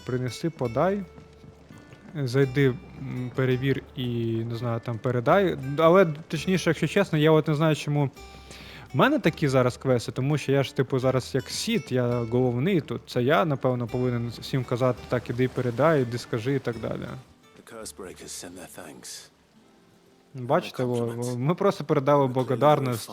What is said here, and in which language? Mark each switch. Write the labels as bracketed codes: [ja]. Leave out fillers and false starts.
[uk] Принеси, подай, зайди, перевір і, не знаю, там передай. Але, точніше, якщо чесно, я от не знаю, чому В мене такі зараз квести, тому що я ж, типу, зараз як сіт, я головний тут. Це я, напевно, повинен всім казати, так, іди передай, іди скажи і так далі. [en] The Cursebreakers send their thanks. [uk] Бачите, ми просто передали благодарність і